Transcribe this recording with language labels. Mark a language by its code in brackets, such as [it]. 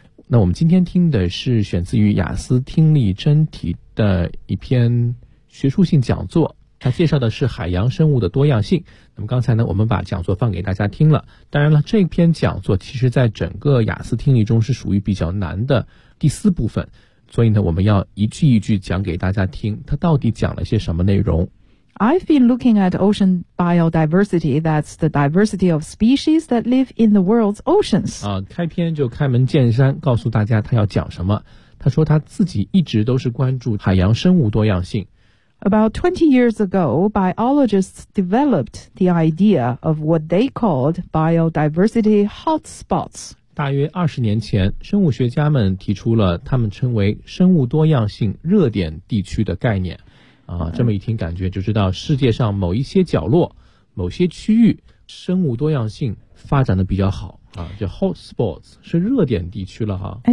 [zh] 那我们今天听的是选自于雅思听力真题的一篇学术性讲座，它介绍的是海洋生物的多样性。那么刚才呢，我们把讲座放给大家听了。当然了，这篇讲座其实在整个雅思听力中是属于比较难的第四部分，所以呢，我们要一句一句讲给大家听，它到底讲了些什么内容。 [en] I've been looking at ocean biodiversity. That's the diversity of species that live in the world's oceans. [zh] 开篇就开门见山告诉大家他要讲什么。他说他自己一直都是关注海洋生物多样性。 [en] About 20 years ago, biologists developed the idea of what they called biodiversity hotspots. [zh] 大约20年前，生物学家们提出了他们称为生物多样性热点地区的概念。这么一听感觉就知道世界上某一些角落，某些区域，生物多样性发展的比较好。就 hotspots 是热点地区了哈。